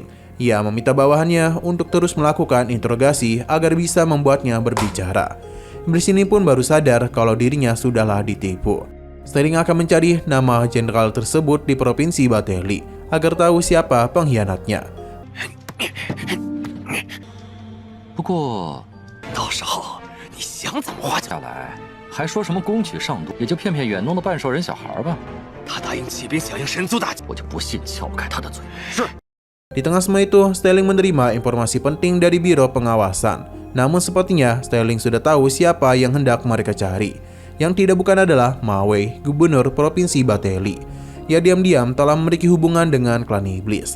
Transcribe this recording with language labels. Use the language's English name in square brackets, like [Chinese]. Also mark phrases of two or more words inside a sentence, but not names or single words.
[Indonesian] Ia meminta bawahannya untuk terus melakukan interogasi agar bisa membuatnya berbicara. Iblis ini pun baru sadar kalau dirinya sudahlah ditipu. Sterling akan mencari nama jenderal tersebut di provinsi Bateli agar tahu siapa pengkhianatnya. [Chinese] 不过，到时候你想怎么花就。下来还说什么攻取上都，也就骗骗远东的半兽人小孩吧。他答应骑兵响应神族大计，我就不信撬不开他的嘴。是。 [Indonesian] Di tengah semua itu, Sterling menerima informasi penting dari Biro Pengawasan. Namun sepertinya Sterling sudah tahu siapa yang hendak mereka cari. Yang tidak bukan adalah Mawei, gubernur provinsi Bateli. Ia diam-diam telah memiliki hubungan dengan klan iblis.